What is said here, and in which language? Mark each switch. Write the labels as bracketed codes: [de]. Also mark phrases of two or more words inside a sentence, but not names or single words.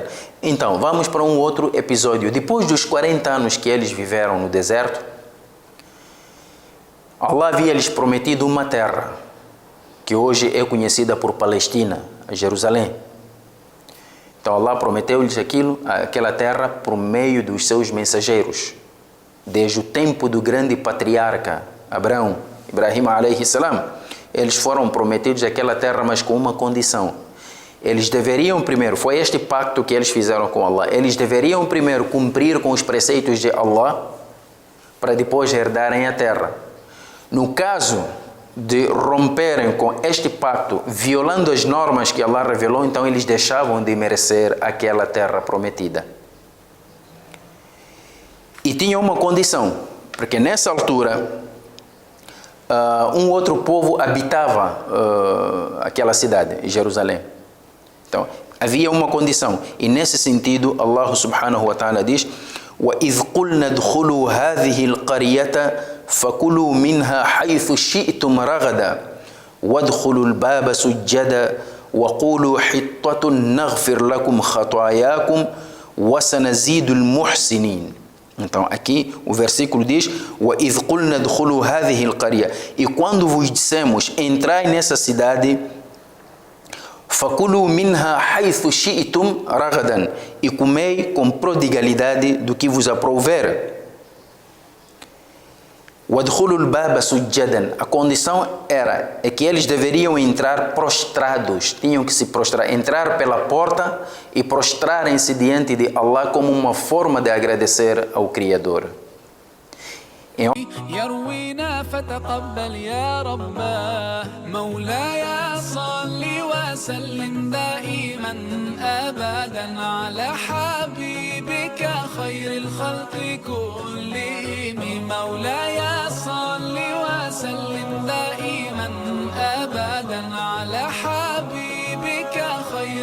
[pt] Então, vamos para um outro episódio. Depois dos 40 anos que eles viveram no deserto, Allah havia lhes prometido uma terra, que hoje é conhecida por Palestina, Jerusalém. Então, Allah prometeu-lhes aquela terra por meio dos seus mensageiros, desde o tempo do grande patriarca Abraão, [ar] إبراهيم عليه السلام. [pt] Eles foram prometidos aquela terra, mas com uma condição. Eles deveriam primeiro, foi este pacto que eles fizeram com Allah, eles deveriam primeiro cumprir com os preceitos de Allah, para depois herdarem a terra. No caso de romperem com este pacto, violando as normas que Allah revelou, então eles deixavam de merecer aquela terra prometida. E tinha uma condição, porque nessa altura um outro povo habitava aquela cidade, Jerusalém. Então, havia uma condição, e nesse sentido Allah [ar] سبحانه وتعالى [pt] diz: [ar] وَإِذْ قُلْنَا ادْخُلُوا هَذِهِ الْقَرْيَةَ فَكُلُوا مِنْهَا حَيْثُ شِئْتُمْ رَغَدًا وَادْخُلُوا الْبَابَ سُجَّدًا وَقُولُوا حِطَّةٌ نَغْفِرْ لَكُمْ خَطَايَاكُمْ وَسَنَزِيدُ الْمُحْسِنِينَ. [pt] Então, aqui o versículo diz: [ar] وَإِذْ قُلْنَا ادْخُلُوا هَذِهِ الْقَرْيَةَ. [pt] E quando vos dissemos, entrai nessa cidade, [ar] فَكُلُوا مِنْهَا حَيْثُ شِئْتُمْ رَغَدًا. [pt] E comei com prodigalidade do que vos aprouver. [ar] وَادْخُلُوا الْبَابَ سُجَّدًا. [pt] A condição é que eles deveriam entrar prostrados, tinham que se prostrar, entrar pela porta e prostrarem-se diante de Allah como uma forma de agradecer ao Criador. [ar] يروينا فتقبل يا رباه مولاي صل وسلم دائما أبدا على حبيبك خير الخلق كلهم مولاي صل وسلم دائما أبدا على حبيبك خير